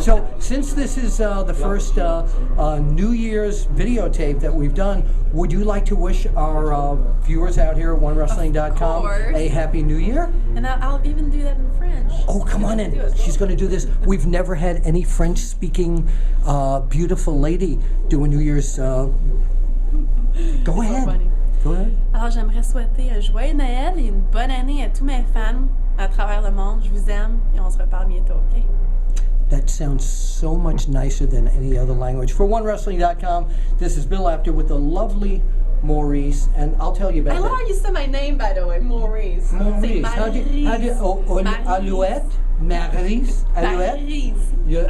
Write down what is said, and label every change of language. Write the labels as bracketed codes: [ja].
[en] So, since this is the first New Year's videotape that we've done, would you like to wish our viewers out here at OneWrestling.com a Happy New Year? And I'll even do that in French. Oh, come on in. She's going to do this. We've never had any French-speaking beautiful lady do a New Year's. Go ahead. Funny. Go ahead. [fr] Alors, j'aimerais souhaiter un joyeux Noël et une bonne année à tous mes fans à travers le monde. Je vous aime et on se reparle bientôt, OK? [en] That sounds so much nicer than any other language. For OneWrestling.com, this is Bill Apter with the lovely Maryse, and I'll tell you about I love how you said my name, by the way, Maryse. Maryse. How do you, Maryse. Alouette? Maryse? Alouette? Maryse.